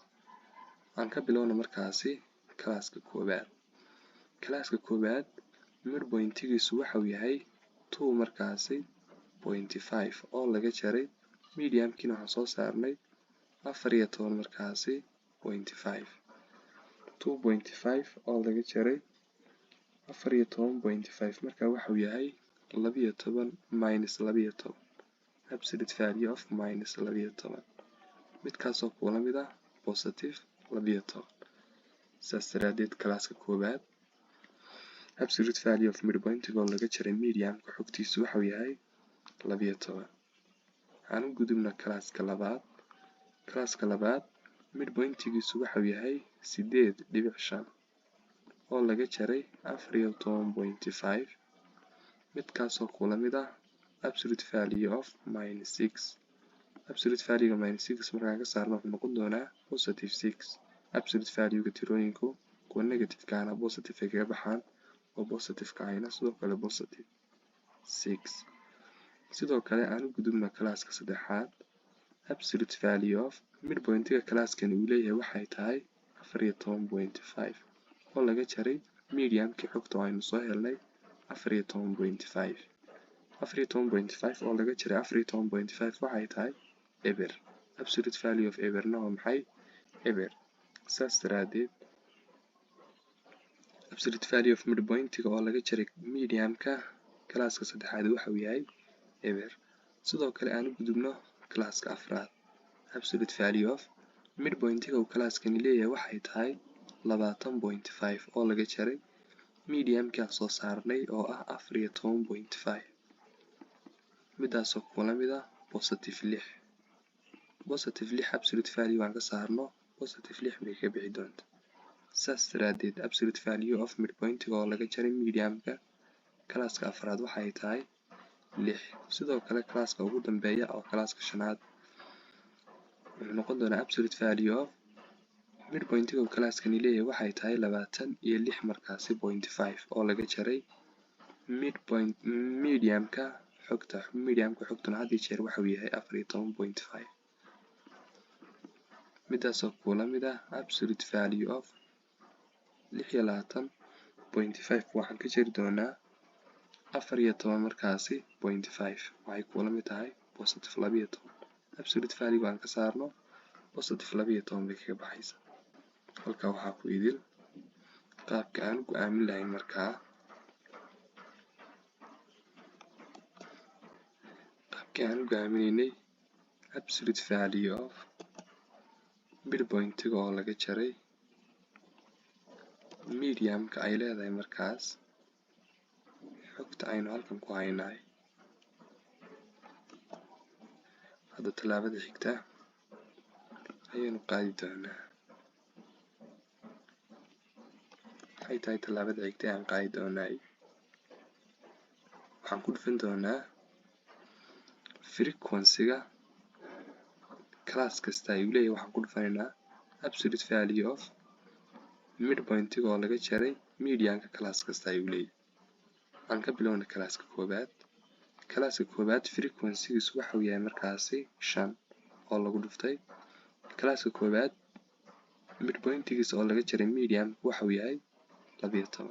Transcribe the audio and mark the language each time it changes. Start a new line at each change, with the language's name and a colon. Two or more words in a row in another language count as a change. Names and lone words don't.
Somali: aan ka bilowno markaasi classka koowaad midpoint-giisu waxa uu yahay 2 markaasi 0.5 oo laga jaray mediumkiina waxaan soo saarnay 14 markaasi 0.5 2.5 oo laga jaray 14.5 markaa waxa uu yahay 12
English: minus 12 absolute value of minus 12
Somali: midkaasoo kula mid ah positive 12. sidaas daraadeed classka koowaad
English: absolute value of midpoint-
Somali: ga oo laga jaray mediumka xogtiisu waxa uu yahay 12. waxaan u gudubnaa classka labaad midpoint-giisu waxa uu yahay 8.5 oo laga jaray 14.5 midkaasoo kula mid ah
English: absolute value of minus 6 absolute value minus 6
Somali: markaan ka saarno wuxuu noqon doonaa positive 6.
English: absolute value-
Somali: ga tirooyinku kuwa negative-ka ahna positive ay kaga baxaan oo positive-ka ahna sidoo kale positive 6. sidoo kale aan u gudubno classka saddexaad
English: absolute value of midpoint-
Somali: ga classkan uu leeyahay waxay tahay 14.5 oo laga jaray mediumkii xogta aynu soo helnay 14.5 oo laga jaray 14.5 waxay tahay eber.
English: absolute value of
Somali: eberna waa maxay eber. saas daraadeed
English: absolute value of midpoint-
Somali: ga oo laga jaray mediumka classka saddexaad waxa uu yahay eber. sidoo kale aan u gudubno classka afraad
English: absolute value of midpoint-
Somali: ga uu classkani leeyahay waxay tahay 20.5 oo laga jaray mediumkii aan soo saarnay oo ah 14.5 midaasoo kula mid ah positive 6. positive 6
English: absolute value
Somali: aan ka saarno positive 6 bay ka bixi doonta. saas daraadeed
English: absolute value of midpointiga
Somali: oo laga jaray mediumka kalaaska afraad waxay tahay 6. sidoo kale kalaaska ugu dambeeya oo kalaaska shanaad wuxuu noqon doonaa
English: absolute value of midpointiga
Somali: oo kalaaskani leeyahay waxay tahay 26 markaasi 0.5 oo laga jaray mediumka xogtuna had iyo jeer waxa uu yahay 14.5. midaasoo kula mid ah
English: absolute value of 26.5
Somali: waxaan ka jari doonaa 14 markaasi 0.5 waxay kula mid tahay positive 12.
English: absolute value
Somali: aan ka saarno positive 12 bay kaga baxaysaa. halkaa waxaa ku idil qaabka aan go'aamin lahayn markaa aan go'aaminaynay
English: absolute value of midpointiga
Somali: oo laga jaray mediumka ay leedahay markaas xogta aynu halkan ku haynaay. hadda tallaabada xigta ayaynu qaadi doonaa. waxay tahay tallaabada xigta aan qaadi doonaa waxaan ku dhufan doonaa frequency-ga class kasta ayuu leeyahay. waxaan ku dhufanaynaa
English: absolute value of midpointiga
Somali: oo laga jaray mediumka class kasta ayuu leeyahay. aan ka bilowna kalaaska koobaad. kalaaska koobaad frequency-giisu waxa uu yahay markaasi 5 oo lagu dhuftay kalaaska koobaad midpointigiisa oo laga jaray medium waxa uu yahay 12.